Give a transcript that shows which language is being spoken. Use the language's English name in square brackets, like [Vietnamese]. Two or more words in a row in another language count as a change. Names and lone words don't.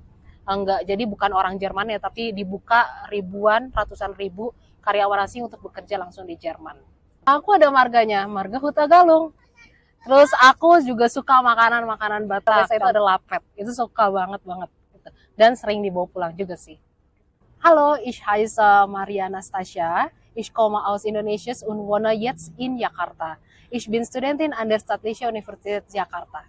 [Indonesian] Enggak, jadi bukan orang Jerman ya, tapi dibuka ribuan, ratusan ribu karyawan asing untuk bekerja langsung di Jerman. Aku ada marganya, marga Huta Galung. Terus aku juga suka makanan-makanan Batak. Saya itu ada lapet, itu suka banget banget. Gitu. Dan sering dibawa pulang juga sih. [German] Hallo, ich heiße Maria Nastasia. Ich komme aus Indonesia und wohne jetzt in Jakarta. Ich bin Studentin an der Staatliche Universität Jakarta.